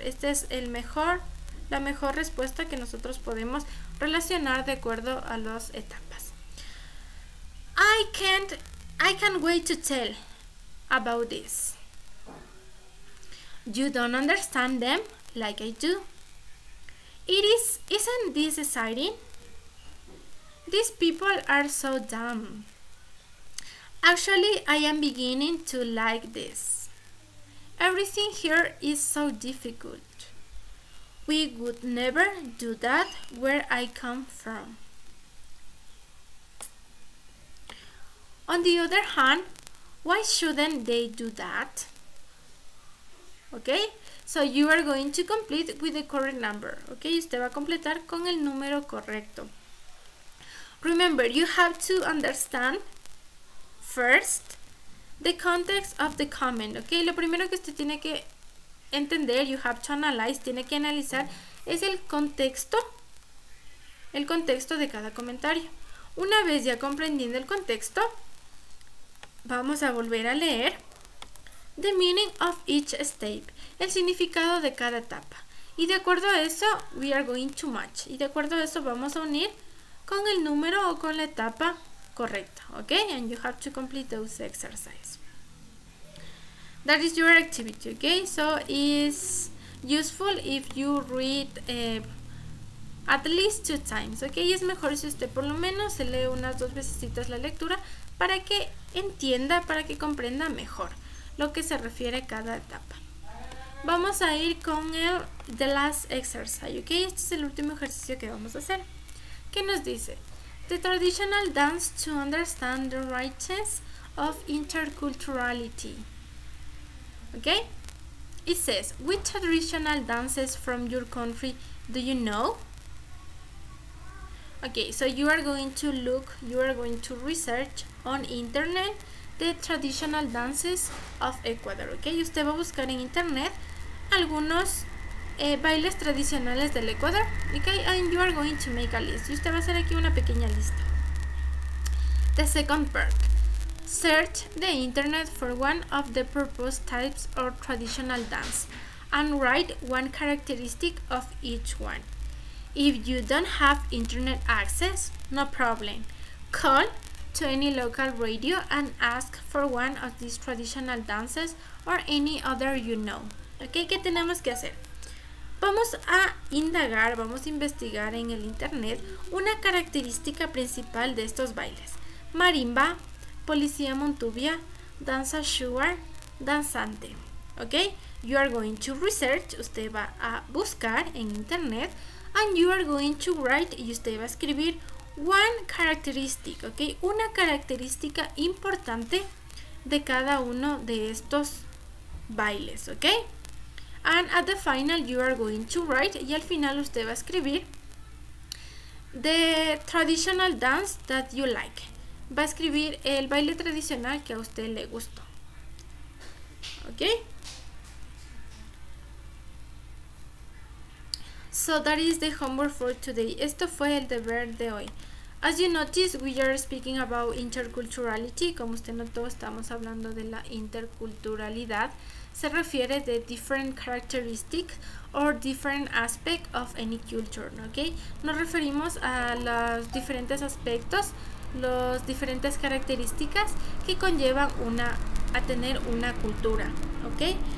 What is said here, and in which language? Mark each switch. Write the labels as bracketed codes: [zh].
[es] Este es la mejor respuesta que nosotros podemos relacionar de acuerdo a las etapas. [en] I can't wait to tell about this. You don't understand them like I do. Isn't this exciting? These people are so dumb. Actually, I am beginning to like this. Everything here is so difficult. We would never do that where I come from. On the other hand, why shouldn't they do that? okay? So you are going to complete with the correct number, okay? [es] Usted va a completar con el número correcto. [en] Remember, you have to understand first the context of the comment, okay? [es] Lo primero que usted tiene que entender, [en] you have to analyze, [es] tiene que analizar, es el contexto de cada comentario. Una vez ya comprendiendo el contexto, vamos a volver a leer [en] the meaning of each step, [es] el significado de cada etapa. Y de acuerdo a eso, [en] we are going to match. [es] Y de acuerdo a eso, vamos a unir con el número o con la etapa correcta, okay? [en] And you have to complete those exercises. That is your activity, okay? So it's useful if you read at least 2 times, okay? [es] Y es mejor si usted por lo menos se lee unas 2 veces la lectura para que entienda, para que comprenda mejor lo que se refiere a cada etapa. Vamos a ir con el [en] the last exercise, [es] okay? Este es el último ejercicio que vamos a hacer. ¿Qué nos dice? [en] The traditional dance to understand the richness of interculturality. Okay? It says, which traditional dances from your country do you know? Okay, so you are going to research on internet the traditional dances of Ecuador. [es] Okay, usted va a buscar en internet algunos bailes tradicionales del Ecuador. [en] Okay, and you are going to make a list. [es] Y usted va a hacer aquí una pequeña lista. [en] The second part. Search the internet for one of the proposed types of traditional dance and write one characteristic of each one. If you don't have internet access, no problem. Call to any local radio and ask for one of these traditional dances or any other you know. [es] Okay, ¿qué tenemos que hacer? Vamos a indagar, vamos a investigar en el internet una característica principal de estos bailes. Marimba, policía montubia, danza shuar, danzante. [en] Ok, you are going to research, [es] usted va a buscar en internet, [en] and you are going to write, [es] y usted va a escribir [en] one characteristic, ok, [es] una característica importante de cada uno de estos bailes, ok. [en] And at the final you are going to write, [es] y al final usted va a escribir [en] the traditional dance that you like. [es] Va a escribir el baile tradicional que a usted le gustó. Ok. [en] So that is the homework for today. [es] Esto fue el deber de hoy. [en] As you notice, we are speaking about interculturality. [es] Como usted notó, estamos hablando de la interculturalidad. Se refiere de [en] different characteristics or different aspect of any culture, ¿ok? [es] Nos referimos a los diferentes aspectos, las diferentes características que conllevan a tener una cultura, ¿ok?